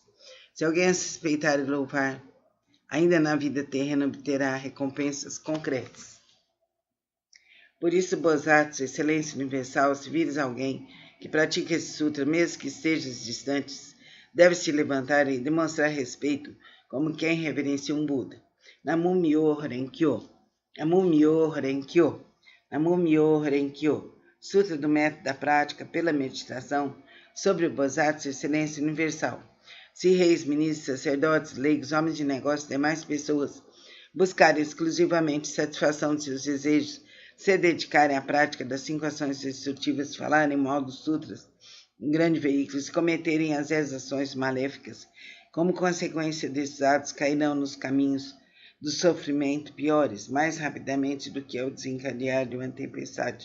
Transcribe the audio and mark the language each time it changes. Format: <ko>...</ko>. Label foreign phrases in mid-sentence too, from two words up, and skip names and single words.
<pt>Se alguém a suspeitar e louvar, ainda na vida terrena obterá recompensas concretas. Por isso, Bosatsu, excelência universal, se vires alguém que pratica esse sutra, mesmo que estejas distantes, deve se levantar e demonstrar respeito como quem reverencia um Buda.</pt> <ja>Namu-myo Renkyo, Namu-myo Renkyo, Namu-myo Renkyo.</ja> <pt>Sutra do método da prática pela meditação sobre o Bosatsu, excelência universal. Se reis, ministros, sacerdotes, leigos, homens de negócios e demais pessoas buscarem exclusivamente satisfação de seus desejos, se dedicarem à prática das 5 ações destrutivas, falarem mal dos sutras, um grande veículo, se cometerem as 10 ações maléficas, como consequência desses atos cairão nos caminhos do sofrimento piores, mais rapidamente do que ao desencadear de uma tempestade.</pt>